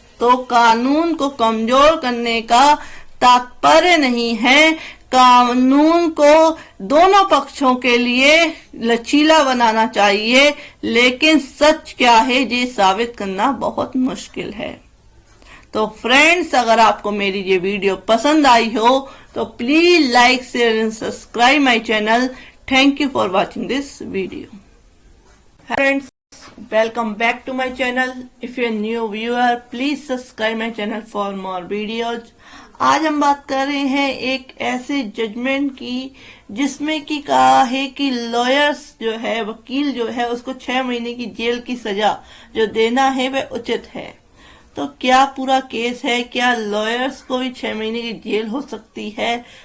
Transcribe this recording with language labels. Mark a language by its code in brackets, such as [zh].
[hi] तो कानून को कमजोर करने का तात्पर्य नहीं है, कानून को दोनों पक्षों के लिए लचीला बनाना चाहिए, लेकिन सच क्या है ये साबित करना बहुत मुश्किल है। तो फ्रेंड्स, अगर आपको मेरी ये वीडियो पसंद आई हो तो [en] Please like, share and subscribe my channel. Thank you for watching this video. Friends, welcome back to my channel. If you're a new viewer, please subscribe my channel for more videos. [hi] आज हम बात कर रहे हैं एक ऐसे judgement की जिसमें कि कहा है कि लॉयर्स जो है, वकील जो है, उसको 6 महीने की जेल की सजा जो देना है वह उचित है। तो क्या पूरा केस है, क्या लॉयर्स को भी 6 महीने की जेल हो सकती है?